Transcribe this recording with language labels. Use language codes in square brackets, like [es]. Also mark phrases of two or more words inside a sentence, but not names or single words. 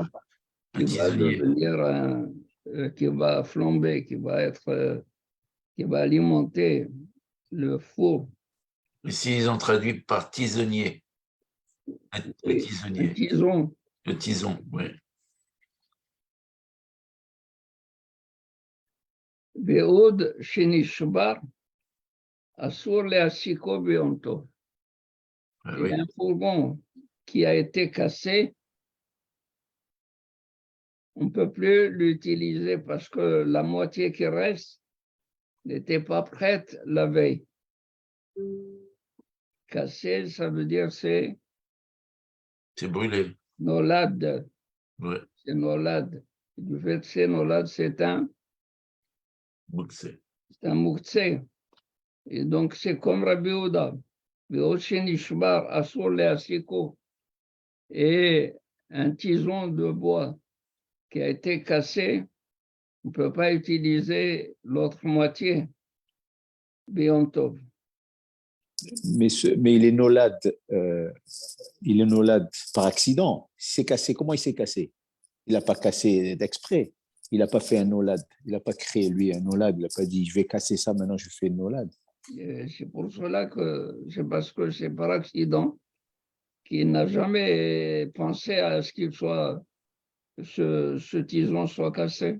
[fr] Un qui va tisonnier. devenir, qui va flamber, qui va alimenter le four. Ici, ils ont traduit par tisonnier. Le Oui, un tisonnier. tison. Le tison, oui. [he] ועוד שנשבר אסור להסיקו ביום טוב. [fr] Ah Et oui. un fourgon qui a été cassé, on ne peut plus l'utiliser parce que la moitié qui reste n'était pas prête la veille. Cassé, ça veut dire c'est C'est brûlé. nolad. Ouais. C'est nolad. Du fait que c'est nolad, c'est un Mouktsé. mouktsé. Et donc, c'est comme Rabbi Yehuda. [he] ועוד שנשבר אסור להסיקו. [fr] Et un tison de bois qui a été cassé, on ne peut pas utiliser l'autre moitié. [he] ביום טוב. [fr] Mais il est nolade par accident. Il s'est cassé. Comment il s'est cassé? Il n'a pas cassé d'exprès. Il n'a pas fait un nolade. Il n'a pas créé, lui, un nolade. Il n'a pas dit, je vais casser ça, maintenant je fais une nolade. C'est pour cela que c'est parce que c'est par accident qu'il n'a jamais pensé à ce qu'il soit, ce tison soit cassé.